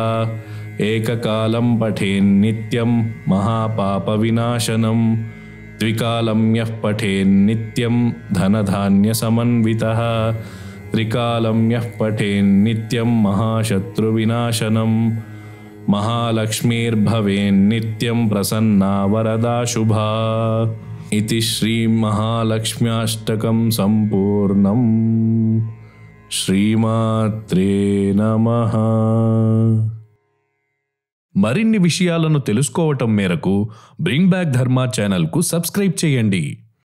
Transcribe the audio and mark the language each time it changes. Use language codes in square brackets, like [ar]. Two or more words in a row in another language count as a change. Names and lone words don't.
[sa] एककालं पठेन्नित्यं महापापविनाशनं द्विकालं यः पठेन्नित्यं धनधान्यसमन्वितः त्रिकालं यः पठेन्नित्यं महाशत्रुविनाशनं महालक्ष्मीर्भवेन्नित्यं प्रसन्ना वरदा शुभा। इति श्रीमहालक्ष्म्याष्टकं सम्पूर्णम्। శ్రీమాత్రే నమః। [te] మరిన్ని విషయాలను తెలుసుకోవటం మేరకు బ్రింగ్ బ్యాక్ ధర్మ ఛానల్కు సబ్స్క్రైబ్ చేయండి.